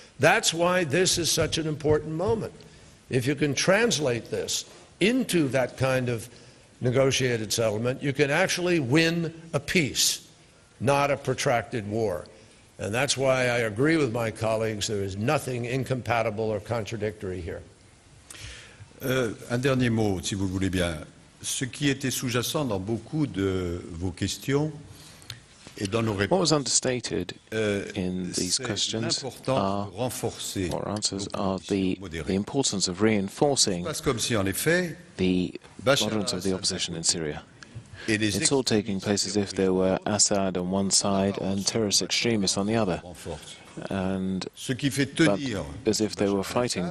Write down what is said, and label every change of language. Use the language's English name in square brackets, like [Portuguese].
[English] That's why this is such an important moment. If you can translate this into that kind of negotiated settlement, you can actually win a peace, not a protracted war. And that's why I agree with my colleagues. There is nothing incompatible or contradictory here. [French] Un dernier mot, si vous le voulez bien. Ce qui était sous-jacent dans beaucoup de vos questions et dans nos réponses, [English] what was understated in these questions or answers are the importance of reinforcing [French] comme si, en effet, [English] the moderance of the opposition in Syria. It's all taking place as if there were Assad on one side and terrorist extremists on the other, and as if they were fighting.